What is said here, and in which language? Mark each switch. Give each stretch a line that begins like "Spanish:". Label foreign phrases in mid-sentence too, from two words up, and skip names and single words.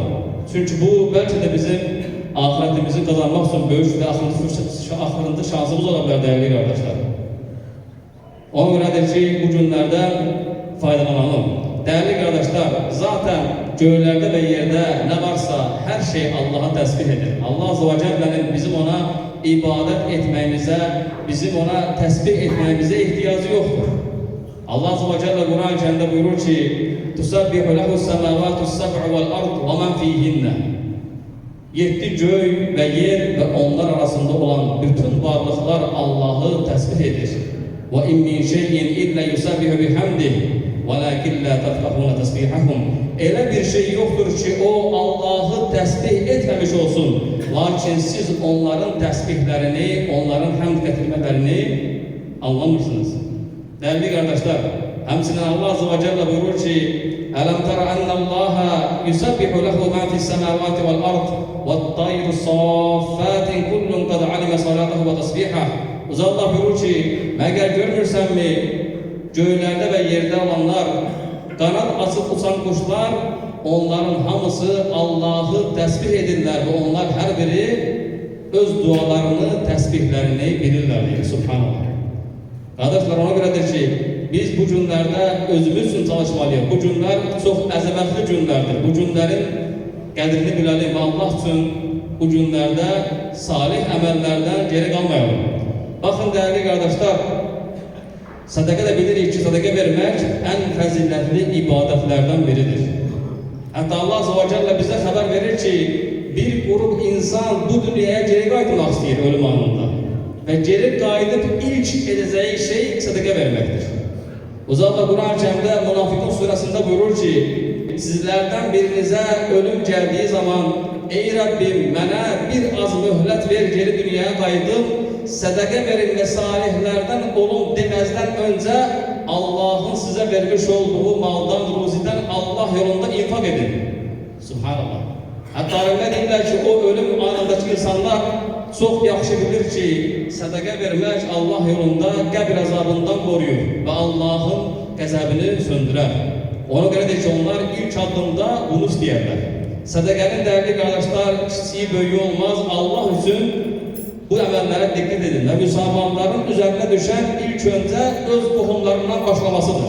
Azerbaijani: Çünki bu bəlkə də bizim ahirətimizi qazanmaq üçün böyük və axırıncı şansımız ola bilər, dəyərli qardaşlar. Ona görədir ki, bu günlərdə faydalanalım. Dəyərli qardaşlar, zaten göylərdə və yerdə nə varsa hər şey Allah'a təsbih edir. Allah
Arabic: عز وجل'nin
Azerbaijani: bizim ona ibadət etməyimizə, bizim ona təsbih etməyimizə ihtiyacı yoxdur. Allah
Arabic: عز وجل
Azerbaijani: Kur'an-ı Kerim'de buyurur ki,
Arabic: "تسبح له السماوات السبع والأرض ومن فيهن."
Azerbaijani: 7 göy ve yer ve onlar arasında olan bütün varlıklar Allah'ı təsbih edir.
Arabic: وإن من شيء إلا يسبح بحمده, ولكن لا تفقهون تسبيحهم.
Azerbaijani: Elə bir şey yoktur ki o Allah'ı təsbih etmemiş olsun. Lakin siz onların təsbihlerini, onların hamd getirmelerini anlamırsınız.
Turkish: Değerli kardeşler,
Azerbaijani: həmçinin Allah
Arabic: عز وجل
Azerbaijani: buyurur ki,
Arabic: "ألم تر أن الله يسبح له ما في السماوات والأرض والطير صافات كل قد علم صلاته وتسبيحه."
Azerbaijani: Allah buyurur ki, "Məgər görmürsenmi,
Turkish: göylerde ve yerde olanlar, kanat açıp uçan kuşlar,
Azerbaijani: onların hamısı Allah'ı təsbih edirlər ve onlar her biri öz dualarını, təsbihlerini bilirlər." diyor. Subhanallah. Kardeşler, ona görədir ki, biz bu günlərdə özümüz üçün çalışmalıyıq. Bu günlər çox əzəmətli günlərdir. Bu günlərin qədrini biləlim və Allah üçün bu günlərdə salih əməllərdən geri qalmayalım. Baxın, dəyərli qardaşlar, sədəqə də bilirik ki, sədəqə vermək ən fəzilətli ibadətlərdən biridir. Hətta Allah
Arabic: عز وجل
Azerbaijani: bizə xəbər verir ki, bir qrup insan bu dünyaya geri qayıtmaq istəyir ölüm anında. Ve geri qayıdıb ilk edeceği şey sədəqə verməkdir. Uzaqda Kur'an-ı Kerim'de Münafikun suresinde buyurur ki,
Turkish: "Sizlerden birinize ölüm geldiği zaman, ey Rabbim,
Azerbaijani: mənə bir az mühlət ver, geri dünyaya qayıdım, sədəqə verin
Turkish: ve salihlerden olun demezden önce Allah'ın size vermiş olduğu maldan,
Azerbaijani: ruziden Allah yolunda infak edin." Subhanallah. Hatta öyle deyirlər ki, o ölüm anındaki insanlar çok yaxşı bilir ki, sədəqə vermək Allah yolunda qəbr azabından qoruyur və Allah'ın qəzəbini söndürər. Ona görədir ki, onlar ilk addımda bunu istəyərlər. Sədəqənin dəyərli qardaşlar, kiçiyi böyüyü olmaz. Allah üçün bu əməllərə diqqət edin və müsəlmanların üzərine düşən ilk öncə öz qohumlarından başlamasıdır.